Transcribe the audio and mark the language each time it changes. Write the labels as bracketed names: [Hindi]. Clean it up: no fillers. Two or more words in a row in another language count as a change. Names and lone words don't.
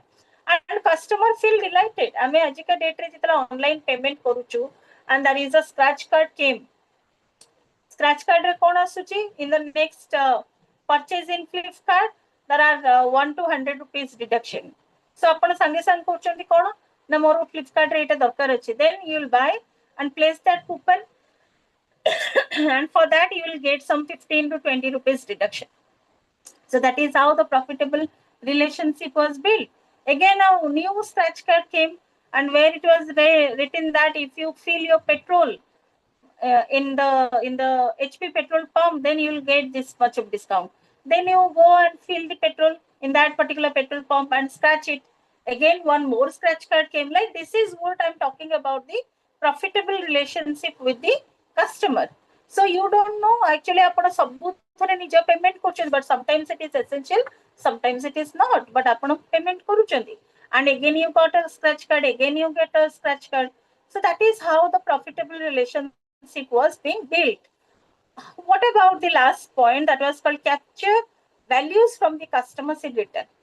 [English] And customer feel delighted. I mean, [Odia] ajika date re jitala online payment koruchu [English] and there is a scratch card came. Scratch card [Odia] ରେ କଣ ଆସୁଛି [English] in the next purchase in Flipkart, there are 1 to 100 rupees deduction. [Odia] So ଆପଣ ସାଙ୍ଗେ ସାଙ୍ଗେ କହୁଛନ୍ତି କ'ଣ ନା ମୋର Flipkart ରେ ଏଇଟା ଦରକାର ଅଛି, [English] then you will buy and place that coupon and for that you will get some 15 to 20 rupees deduction. So that is how the profitable relationship was built. Again, a new scratch card came and where it was written that if you fill your petrol in the HP petrol pump, then you will get this much of discount. Then you go and fill the petrol in that particular petrol pump and scratch it. Again, one more scratch card came. Like, this is what I'm talking about, the profitable relationship with the customer. So you don't know actually [Odia] ଆପଣ ସବୁଥିରେ ନିଜ payment କରୁଛନ୍ତି, [English] but sometimes it is essential, sometimes it is not, but [Odia] ଆପଣ payment କରୁଛନ୍ତି. [English] And again you got a scratch card, again you get a scratch card. So that is how the profitable relationship was being built. What about the last point that was called capture values from the customers in return?